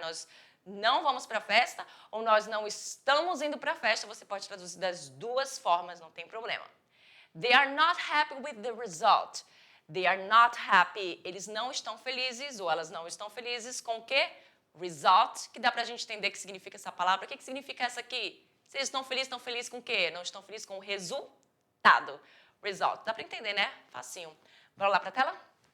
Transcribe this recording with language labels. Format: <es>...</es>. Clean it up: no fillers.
<pt>Nós não vamos para a festa ou nós não estamos indo para a festa. Você pode traduzir das duas formas, não tem problema.</pt> <en>They are not happy with the result. They are not happy.</en> <pt>Eles não estão felizes ou elas não estão felizes com o quê? Result, que dá para a gente entender o que significa essa palavra. O que significa essa aqui? Se eles estão felizes com o quê? Não estão felizes com o resultado. Result. Dá para entender, né? Facinho. Bora lá para a tela?</pt>